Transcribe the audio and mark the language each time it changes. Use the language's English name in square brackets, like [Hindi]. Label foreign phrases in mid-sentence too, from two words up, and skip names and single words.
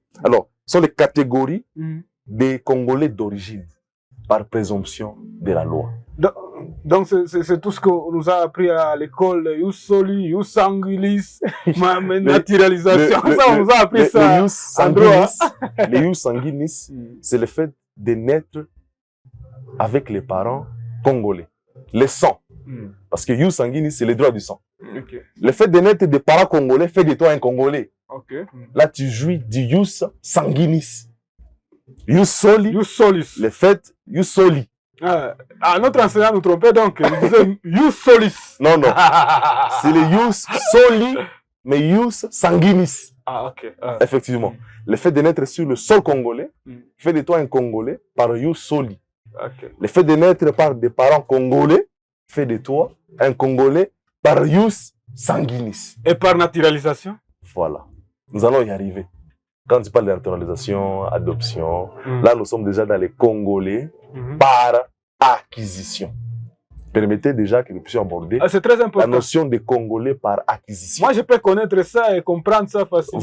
[French] Alors, ce sont les catégories Hmm. des Congolais d'origine par présomption de la loi. Donc, c'est tout ce qu'on nous a appris à l'école. [Latin] Youssoli, Youssanguilis, naturalisation. [French] Ça, on nous a appris ça. Les en droit. les [Latin] ius sanguinis, [French] Hmm. c'est le fait de naître avec les parents congolais. Le sang. Parce que [Latin] Ius sanguinis, [French] c'est les droits du sang. Ok. Le fait de naître des parents congolais fait de toi un Congolais. Ok. Là, tu jouis du [Latin] Ius sanguinis. Ius soli, Ius solis. [French] le fait [Latin] Ius soli. [French] Notre enseignant nous trompait donc. Il disait [Latin] Ius solis. [French] Non, non. C'est le [Latin] Ius soli, [French] mais [Latin] Ius sanguinis. [French] Ok. Effectivement. Le fait de naître sur le sol congolais fait de toi un Congolais par [Latin] Ius soli. [French] Ok. Le fait de naître par des parents congolais fait de toi un Congolais par [Latin] Ius sanguinis. [French] Et par naturalisation? Voilà. Nous allons y arriver. Quand tu parles de naturalisation, adoption, là, nous sommes déjà dans les Congolais par acquisition. Permettez déjà que nous puissions aborder C'est très important. la notion de Congolais par acquisition. Moi, je peux connaître ça et comprendre ça facilement.